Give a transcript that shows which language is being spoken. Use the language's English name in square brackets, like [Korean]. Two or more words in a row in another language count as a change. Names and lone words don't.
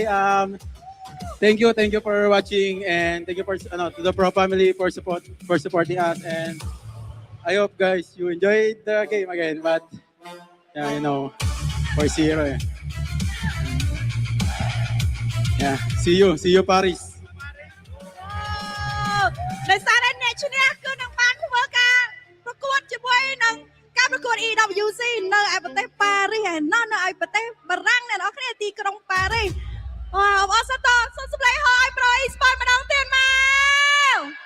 [English] Thank you for watching, and thank you for to the Pro family for supporting us, and I hope guys you enjoyed the game again. But yeah, for 0. Yeah, see you Paris. [Khmer] ដោយសារតែអ្នកឈ្នះគឺនឹងបានធ្វើការប្រកួតជាមួយនឹងការប្រកួត EWC នៅឯប្រទេសប៉ារីសហើយនៅឯប្រទេសបារាំងអ្នកនរគ្នាទីក្រុងប៉ារីស Wow, អរសាទរសូមសម្លេងឲ្យ Pro Esports ម្ដងទៀតមក